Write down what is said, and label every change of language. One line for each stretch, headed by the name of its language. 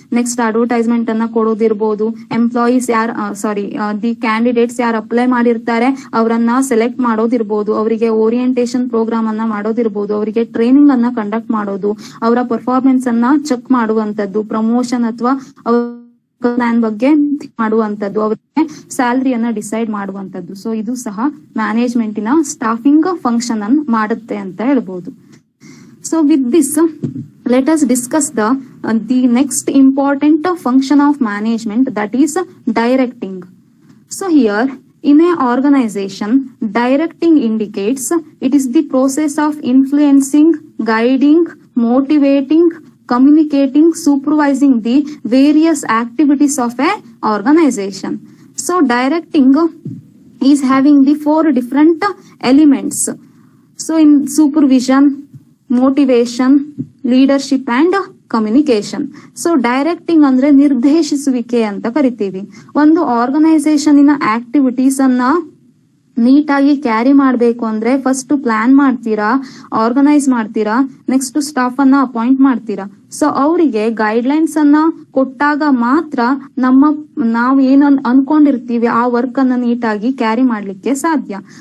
Kannada: Next advertisement ಅನ್ನ ಕೊಡೋದಿರ್ಬೋದು, employees the candidates ಯಾರು apply ಮಾಡಿರ್ತಾರೆ ಅವರನ್ನ ಸೆಲೆಕ್ಟ್ ಮಾಡೋದಿರ್ಬೋದು, ಅವರಿಗೆ ಓರಿಯಂಟೇಶನ್ ಪ್ರೋಗ್ರಾಮ್ ಅನ್ನ ಮಾಡೋದಿರ್ಬೋದು, ಅವರಿಗೆ ಟ್ರೈನಿಂಗ್ ಅನ್ನ ಕಂಡಕ್ಟ್ ಮಾಡೋದು, ಅವರ ಪರ್ಫಾರ್ಮೆನ್ಸ್ ಅನ್ನ ಚೆಕ್ ಮಾಡುವಂತದ್ದು, ಪ್ರಮೋಷನ್ ಅಥವಾ ಪ್ಲಾನ್ ಬಗ್ಗೆ ಮಾಡುವಂತದ್ದು, ಅವರಿಗೆ ಸ್ಯಾಲರಿಯನ್ನ ಡಿಸೈಡ್ ಮಾಡುವಂತದ್ದು. ಸೊ ಇದು ಸಹ ಮ್ಯಾನೇಜ್ಮೆಂಟಿನ ಸ್ಟಾಫಿಂಗ್ ಫಂಕ್ಷನ್ ಅನ್ನು ಮಾಡುತ್ತೆ ಅಂತ ಹೇಳ್ಬೋದು.
English: So with this let us discuss the next important function of management, that is directing. So here in a organization, directing indicates it is the process of influencing, guiding, motivating, communicating, supervising the various activities of a organization. So directing is having the 4 different elements. So in supervision, motivation, leadership and communication.
Kannada: So directing ಅಂದ್ರೆ ನಿರ್ದೇಶಿಸುವಿಕೆ ಅಂತ ಕರಿತೀವಿ. ಒಂದು organisation activities ಅನ್ನ ನೀಟಾಗಿ carry ಮಾಡ್ಬೇಕು ಅಂದ್ರೆ first plan ಮಾಡ್ತೀರಾ, organise ಮಾಡ್ತೀರಾ, ನೆಕ್ಸ್ಟ್ ಸ್ಟಾಫ್ ಅನ್ನ ಅಪಾಯಿಂಟ್ ಮಾಡ್ತೀರಾ. ಸೊ ಅವರಿಗೆ ಗೈಡ್ಲೈನ್ಸ್ ಅನ್ನ ಕೊಟ್ಟಾಗ ಮಾತ್ರ ನಾವು ಏನು ಅನ್ಕೊಂಡಿರ್ತೀವಿ ಆ ವರ್ಕ್ ಅನ್ನ ನೀಟಾಗಿ ಕ್ಯಾರಿ ಮಾಡ್ಲಿಕ್ಕೆ ಸಾಧ್ಯ.